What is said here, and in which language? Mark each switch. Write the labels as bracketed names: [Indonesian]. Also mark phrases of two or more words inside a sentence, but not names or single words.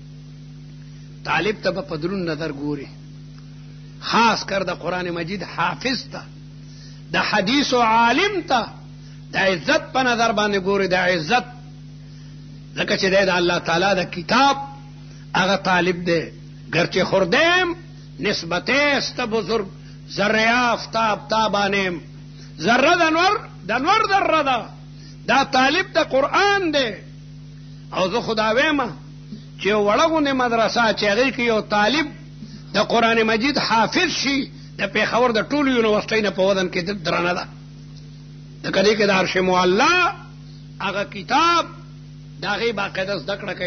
[Pashto] طالب ته به په دروند نظر ګوري، خاص کر د قرآن مجید حافظ ته، د حدیث و عالم ته د عزت په نظر باندې ګوري، د عزت، ځکه چې دی د الله تعالی د کتاب هغه طالب دی. [Persian] گرچه خوردیم نسبته است بزرگ، ذره آفتاب تابانیم، [Pashto] ذره د نور ذره ده، دا طالب د قرآن دی. او زه خدا ویمه چې یو وړه غوندې مدرسه چې هغې کې یو طالب د قرآن مجید حافظ شي، د پېښور د ټولو یونیورسټۍ نه په وزن کې درنه ده. ځکه دې کې د عرش معلا هغه کتاب د هغې باقاعده زده کړه کوي.